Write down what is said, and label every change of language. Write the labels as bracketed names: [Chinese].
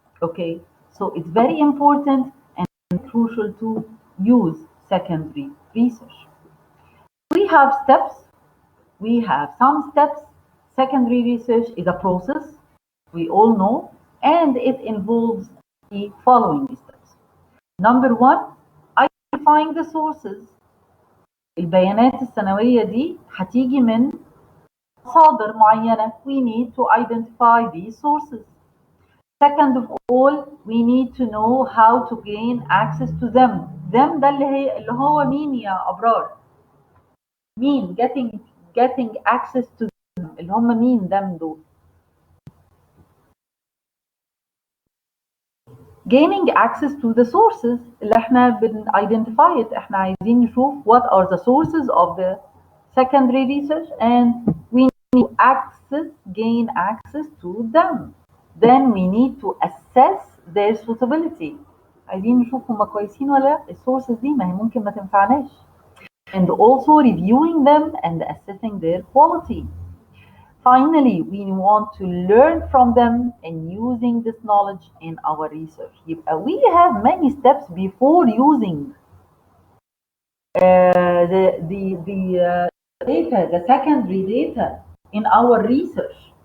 [English] Okay, so it's very important and crucial to use secondary research. We have steps, we have some steps. Secondary research is a process, we all know, and it involves the following steps. Number one, identifying the sources. [Arabic] البيانات السنوية دي هتيجي من مصادر معينة. [English] We need to identify these sources. Second of all, we need to know how to gain access to them. [Arabic] Them ده اللي هو مين يا أبرار؟ مين [English] getting access to them [Arabic] اللي هم مين them دول؟ [English] gaining access to the sources [Arabic] اللي احنا [English] identify it. [Arabic] احنا عايزين نشوف [English] what are the sources of the secondary research and we need to gain access to them. Then we need to assess their suitability. [Arabic] عايزين نشوف هم كويسين ولا لا. السورسز دي ما هي ممكن ما تنفعناش. [English] and also reviewing them and assessing their quality. Finally, we want to learn from them and using this knowledge in our research. We have many steps before using the data, the secondary data in our research.